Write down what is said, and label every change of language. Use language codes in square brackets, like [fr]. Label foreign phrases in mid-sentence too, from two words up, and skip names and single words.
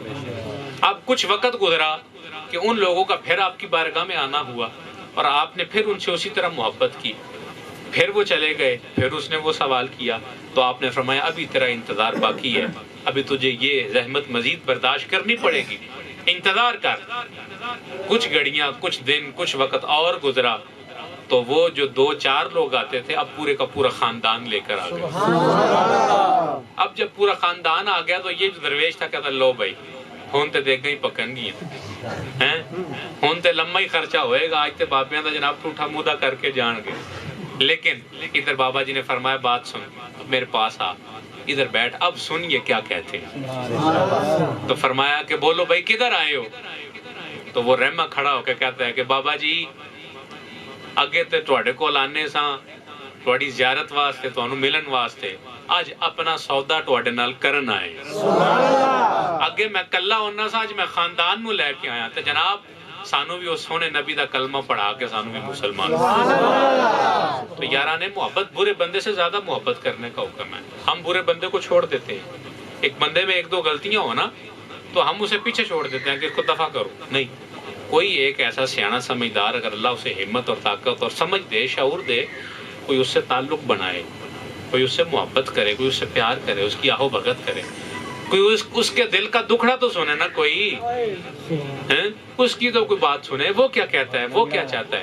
[ur] اب کچھ وقت گزرا کہ ان لوگوں کا پھر آپ کی بارگاہ میں آنا ہوا اور آپ نے پھر ان سے اسی طرح محبت کی، پھر وہ چلے گئے، پھر اس نے وہ سوال کیا تو آپ نے فرمایا ابھی تیرا انتظار باقی ہے، ابھی تجھے یہ زحمت مزید برداشت کرنی پڑے گی، انتظار کر۔ کچھ گھڑیاں، کچھ دن، کچھ وقت اور گزرا تو وہ جو 2-4 لوگ آتے تھے اب پورے کا پورا خاندان لے کر آ گئے۔ اب جب پورا خاندان آ گیا تو یہ جو درویش تھا کہتا [pa] لو بھائی ہون تے دیکھ گئی پکن گئی ہیں، ہون تے لمبا ہی خرچہ ہوئے گا، آج تے بابیاں دا جناب ٹوٹا مودا کر کے جان گے۔ [ur] لیکن ادھر بابا جی نے فرمایا بات سن، میرے پاس آ، ادھر بیٹھ، اب سن یہ کیا کہتے ہیں۔ تو فرمایا کہ بولو بھائی کدھر آئے ہو؟ تو وہ رحمہ کھڑا ہو کے کہتا ہے کہ بابا جی [pa] اگے تے تواڈے کول آنے ساں تواڈی زیارت واسطے، تانوں ملن واسطے، اج اپنا سودا تواڈے نال کرن آئے۔ اگے میں کلا ہونا سا، اج میں خاندان نو لے کے آیا تے جناب سانو بھی اس سونے نبی دا کلمہ پڑھا کے سانو بھی مسلمان۔ [ur] تو یارانے محبت برے بندے سے زیادہ محبت کرنے کا حکم ہے۔ ہم برے بندے کو چھوڑ دیتے ہیں، ایک بندے میں 1-2 غلطیاں ہو نا تو ہم اسے پیچھے چھوڑ دیتے ہیں کہ اس کو دفع کرو، نہیں۔ کوئی ایک ایسا سیاںا سمجھدار اگر اللہ اسے ہمت اور طاقت اور سمجھ دے، شعور دے، کوئی اس سے تعلق بنائے، کوئی اس سے محبت کرے، کوئی اس سے پیار کرے، اس کی آہو بھگت کرے، کوئی اس کے دل کا دکھڑا تو سنے نا کوئی، اس کی تو کوئی بات سنے، وہ کیا کہتا ہے، وہ کیا چاہتا ہے.